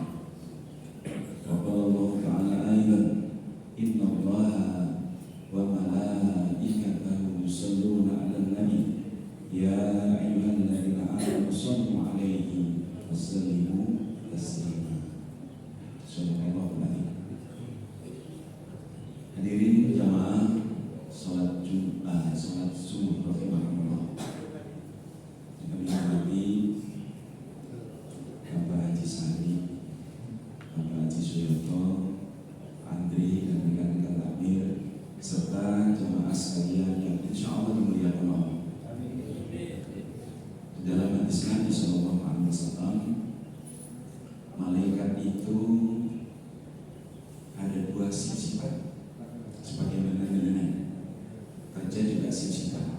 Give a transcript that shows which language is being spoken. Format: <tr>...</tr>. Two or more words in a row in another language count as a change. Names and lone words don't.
<ar>وقال الله تعالى أيضا: إن الله وملائكته يصلون على النبي يا أيها الذين آمنوا صلوا عليه وسلموا تسليما. Subhanallah.</ar> <id>Hadirin jamaah salat Jumat, salat subuh rahimahullah. Kami hormati Bapak Haji Sari, Bapak Haji Suyoto, Andri dan rekan-rekan takmir serta jamaah sekalian yang</id> <ar>إن شاء الله</ar> <id>dimuliakan Allah. Dalam hadis Nabi</id> <ar>صلى الله عليه وسلم,</ar> <id>malaikat itu ada dua sifat, sebagaimana dengan kerja juga sifat.</id>